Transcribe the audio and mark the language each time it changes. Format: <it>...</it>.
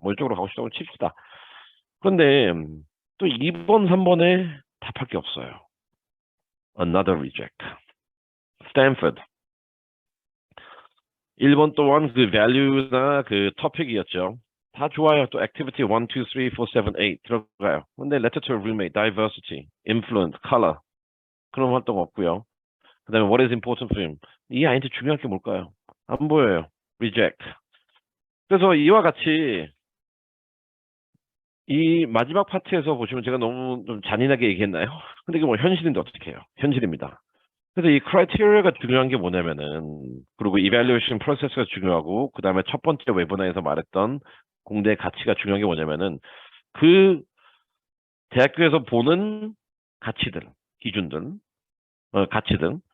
<ko>뭐 이쪽으로 가고 싶다고 칩시다. 그런데 또 2번, 3번에 답할 게 없어요.</ko> <en>Another reject.</en> <ko>스탠퍼드. 1번 또한 그 value나 그 topic이었죠. 다 좋아요. 또 activity 1, 2, 3, 4, 7, 8 들어가요. 근데</ko> <en>letter to a roommate,</en> <ko>diversity, influence, color 그런 활동 없고요. 그다음에</ko> <en>what is important for him?</en> <ko>이 아이한테 중요한 게 뭘까요? 안 보여요. reject. 그래서 이와 같이 이 마지막 파트에서 보시면 제가 너무 좀 잔인하게 얘기했나요? 근데 이게 뭐 현실인데 어떻게 해요? 현실입니다. 그래서 이 크라이테리아가 중요한 게 뭐냐면은 그리고 이밸류에이션 프로세스가 중요하고 그다음에 첫 번째 웨비나에서 말했던 공대의 가치가 중요한 게 뭐냐면은 그 대학교에서 보는 가치들, 기준들, 가치들.</ko>